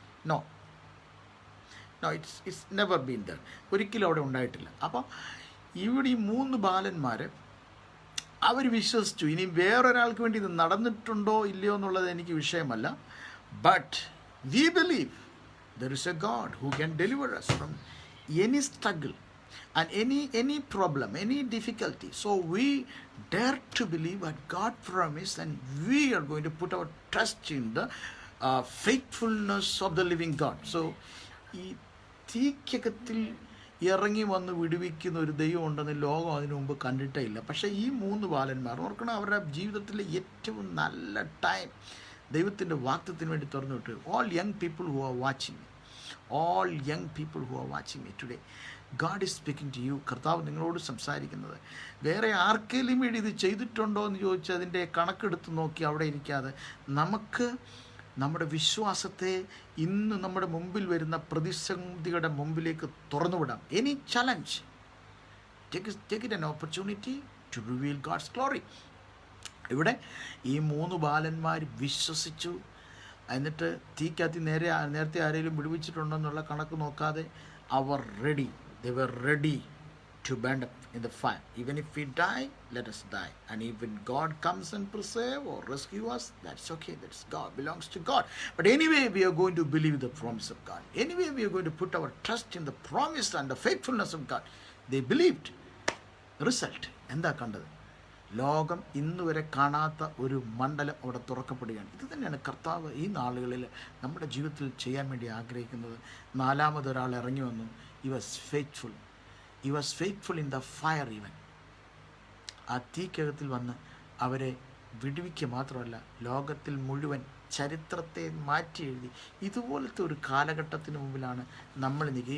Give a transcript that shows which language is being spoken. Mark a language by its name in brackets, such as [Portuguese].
[English] No, it's never been there. [Malayalam] ഒരിക്കലും അവിടെ ഉണ്ടായിട്ടില്ല. അപ്പോൾ ഇവിടെ ഈ 3 ബാലന്മാർ അവർ വിശ്വസിച്ചു. ഇനി വേറൊരാൾക്ക് വേണ്ടി ഇത് നടന്നിട്ടുണ്ടോ ഇല്ലയോ എന്നുള്ളത് എനിക്ക് വിഷയമല്ല. [English] But we believe there is a God who can deliver us from any struggle, and any problem, any difficulty. So we dare to believe what God promised, and we are going to put our trust in the faithfulness of the living God. [Malayalam] So ഈ തീക്കകത്തിൽ ഇറങ്ങി വന്ന് വിടുവിക്കുന്ന ഒരു ദൈവം ഉണ്ടെന്ന് ലോകം അതിനു മുമ്പ് കണ്ടിട്ടേ ഇല്ല. പക്ഷേ ഈ 3 ബാലന്മാർ ഓർക്കണം, അവരുടെ ജീവിതത്തിലെ ഏറ്റവും നല്ല ടൈം ദൈവത്തിൻ്റെ വാക്തത്തിന് വേണ്ടി തുറന്നു വിട്ടു. [English] All young people who are watching, all young people who are watching me today, God is speaking to you. [Malayalam] കർത്താവ് നിങ്ങളോട് സംസാരിക്കുന്നത് വേറെ ആർക്കെങ്കിലും വേണ്ടി ഇത് ചെയ്തിട്ടുണ്ടോ എന്ന് ചോദിച്ചാൽ അതിൻ്റെ കണക്കെടുത്ത് നോക്കി അവിടെ ഇരിക്കാതെ നമുക്ക് നമ്മുടെ വിശ്വാസത്തെ ഇന്ന് നമ്മുടെ മുമ്പിൽ വരുന്ന പ്രതിസന്ധികളുടെ മുമ്പിലേക്ക് തുറന്നുവിടാം. [English] Any challenge, take it an opportunity to reveal God's glory. [Malayalam] ഇവിടെ ഈ 3 ബാലന്മാർ വിശ്വസിച്ചു. എന്നിട്ട് തീക്കകത്ത് നേരത്തെ ആരെങ്കിലും വിടുവിച്ചിട്ടുണ്ടെന്നുള്ള കണക്ക് നോക്കാതെ അവർ ready, [English] they were ready to burn up in the fire. Even if we die, let us die. And even God comes and preserve or rescue us, that's okay. That's God, belongs to God. But anyway, we are going to believe the promise of God. Anyway, we are going to put our trust in the promise and the faithfulness of God. They believed. [Malayalam] Result, എന്താ കണ്ടത്? ലോകം ഇന്ന് വരെ കാണാത്ത ഒരു മണ്ഡലം അവിടെ തുറക്കപ്പെടുകയാണ്. ഇത് തന്നെയാണ് കർത്താവ് ഈ നാളുകളിൽ നമ്മുടെ ജീവിതത്തിൽ ചെയ്യാൻ വേണ്ടി ആഗ്രഹിക്കുന്നത്. 4മതൊരാൾ ഇറങ്ങി വന്നു. [English] He was faithful. He was faithful in the fire even. [Malayalam] ആ തീക്കകത്തിൽ വന്ന് അവരെ വിടുവിക്കുക മാത്രമല്ല, ലോകത്തിൽ മുഴുവൻ ചരിത്രത്തെ മാറ്റി എഴുതി. ഇതുപോലത്തെ ഒരു കാലഘട്ടത്തിന് മുമ്പിലാണ് നമ്മൾ നിൽക്കുക.